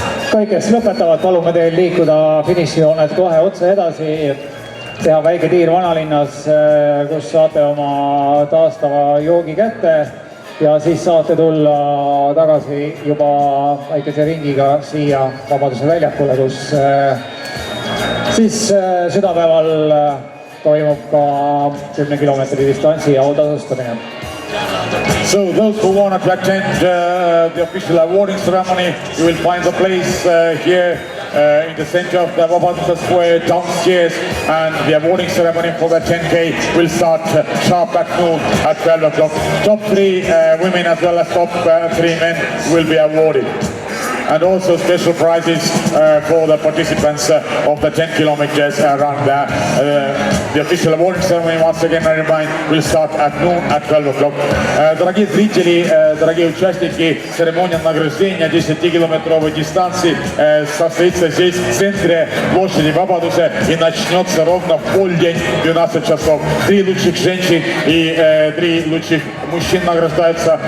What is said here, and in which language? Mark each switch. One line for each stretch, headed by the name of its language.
Estonian: Kõik, kes lõpetavad, palume teil liikuda finišijoonet kohe otse edasi, teha väike tiir vanalinnas, kus saate oma taastava joogi kätte ja siis saate tulla tagasi juba väikese ringiga siia Vabaduse väljakule, kus siis südapäeval toimub ka 10 kilomeetri distantsi ja autasustamine.
English: So those who want to attend the official awarding ceremony, you will find the place here in the center of the Vabaduse Square downstairs, and the awarding ceremony for the 10K will start sharp at noon at 12 o'clock. Top 3 women as well as top 3 men will be awarded. And also special prizes for the participants of the 10 kilometers run. The official awarding ceremony, once again I remind, will start at noon at 12 o'clock.
Russian: Дорогие зрители, дорогие участники, церемония награждения 10-километровой дистанции состоится здесь, в центре площади Вабадусе, и начнется ровно в полдень, 12 часов. 3 лучших женщин и 3 лучших мужчин награждаются.